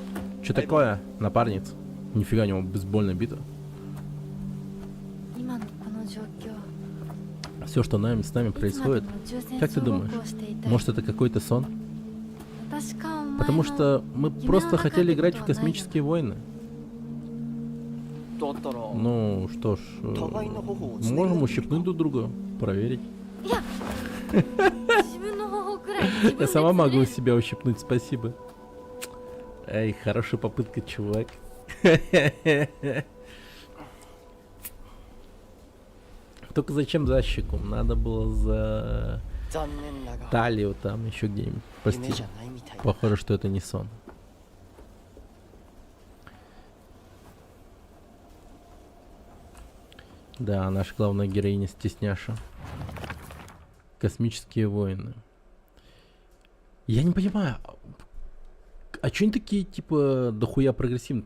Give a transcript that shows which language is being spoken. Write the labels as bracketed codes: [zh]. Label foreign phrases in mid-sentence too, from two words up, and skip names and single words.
[ru] Чё такое, напарниц? Нифига, у него бейсбольная бита. Все, что с нами происходит, как ты думаешь, может это какой-то сон? Потому что мы просто хотели играть в космические войны. [ja] だったら [ru] Ну что ж, можем ущипнуть друг друга, проверить. Я сама могу себя ущипнуть, спасибо. Эй, хорошая попытка, чувак. Только зачем за щеку? Надо было за [ja] 残念だが [ru] талию там, еще где-нибудь. [ja] 夢 [ru] Прости, [ja] じゃないみたいだ [ru] похоже, что это не сон. Да, наша главная героиня Стесняша. Космические войны. Я не понимаю, а чё они такие, типа, дохуя прогрессивные?